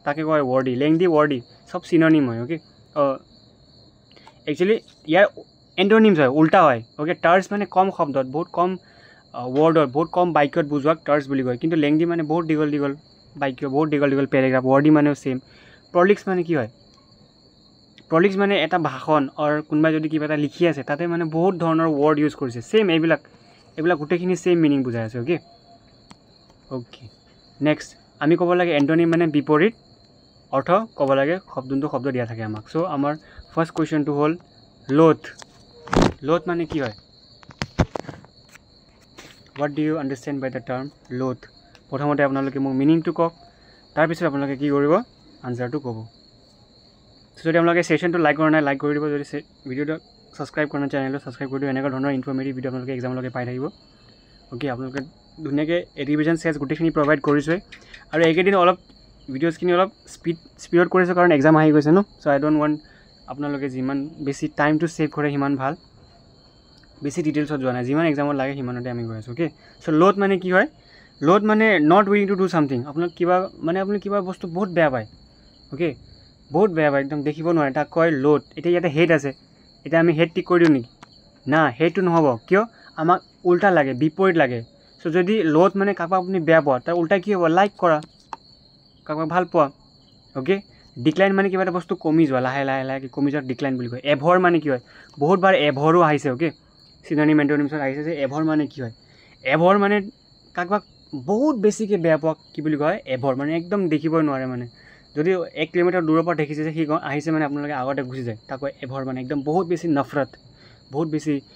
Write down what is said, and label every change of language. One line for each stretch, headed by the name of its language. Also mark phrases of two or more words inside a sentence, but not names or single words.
Assamese: তাকে কয়
English: wordy lengthy wordy
Assamese: চব চিননিম হয়
English: okay actually
Assamese: ইয়াৰ এণ্টনিমছ হয় উল্টা হয় অ'কে টাৰ্ছ মানে কম শব্দত বহুত কম ৱৰ্ডত বহুত কম বাক্যত বুজোৱাক টাৰ্ছ বুলি কয় কিন্তু লেংদি মানে বহুত দীঘল বাক্য বহুত দীঘল পেৰাগ্ৰাফ ৱৰ্ডি মানেও ছেইম প্ৰলিক্স মানে কি হয় প্ৰলিক্স মানে এটা ভাষণ আৰু কোনোবাই যদি কিবা এটা লিখি আছে তাতে মানে বহুত ধৰণৰ
English: word use
Assamese: কৰিছে ছেইম এইবিলাক গোটেইখিনি
English: same meaning
Assamese: বুজাই আছে অ'কে নেক্সট আমি ক'ব লাগে এণ্টনিম মানে বিপৰীত অৰ্থ ক'ব লাগে যোনটো শব্দ দিয়া থাকে আমাক চ' আমাৰ ফাৰ্ষ্ট কুৱেশ্যনটো হ'ল লোথ মানে কি হয়
English: what do you understand by the term loath
Assamese: প্ৰথমতে আপোনালোকে মোক মিনিংটো কওক তাৰপিছত আপোনালোকে কি কৰিব আনচাৰটো ক'ব যদি আপোনালোকে ছেশ্যনটো লাইক কৰা নাই লাইক কৰি দিব যদি ভিডিঅ'টো ছাবস্ক্ৰাইব কৰা নাই চেনেলটো ছাবস্ক্ৰাইব কৰি দিব এনেকুৱা ধৰণৰ
English: informative video'
Assamese: আপোনালোকে এক্সামলৈকে পাই থাকিব অ'কে আপোনালোকে ধুনীয়াকৈ
English: revision sets
Assamese: গোটেইখিনি প্ৰভাইড কৰিছোঁৱে আৰু এইকেইদিন অলপ ভিডিঅ'ছখিনি অলপ স্পীডত কৰিছোঁ কাৰণ এক্সাম আহি গৈছে ন
English: so I don't want
Assamese: আপোনালোকে যিমান বেছি টাইমটো ছেভ কৰে সিমান ভাল বেছি ডিটেইলছত যোৱা নাই যিমান এক্সামত লাগে সিমানতে আমি গৈ আছোঁ
English: okay so'
Assamese: লোথ মানে কি হয় লোথ মানে
English: not willing to do something
Assamese: আপোনাক আপুনি কিবা বস্তু বহুত বেয়া পায় অ'কে বহুত বেয়া পায় একদম দেখিব নোৱাৰে তাক কয় লোথ এতিয়া ইয়াতে হেড আছে এতিয়া আমি হেড টিক কৰি দিওঁ নেকি না সেইটো নহ'ব কিয় আমাক উল্টা লাগে বিপৰীত লাগে চ' যদি লোথ মানে কাৰোবাক আপুনি বেয়া পোৱা তাৰ উল্টা কি হ'ব লাইক কৰা কাৰোবাক ভাল পোৱা অ'কে ডিক্লাইন মানে কিবা এটা বস্তু কমি যোৱা লাহে লাহে কমি যোৱা ডিক্লাইন বুলি কয় এভৰ মানে কি হয় বহুতবাৰ এভৰো আহিছে অ'কে
English: synonym antonyms
Assamese: আহিছে যে এভৰ মানে কি হয় এভৰ মানে কাৰোবাক বহুত বেছিকৈ বেয়া পোৱা কি বুলি কয় এভৰ মানে একদম দেখিবই নোৱাৰে মানে যদি 1 কিলোমিটাৰ দূৰৰ পৰা দেখিছে যে সি আহিছে মানে আপোনালোকে আগতে গুচি যায় তাক কয় এভৰ মানে একদম বহুত বেছি নফৰত বহুত বেছি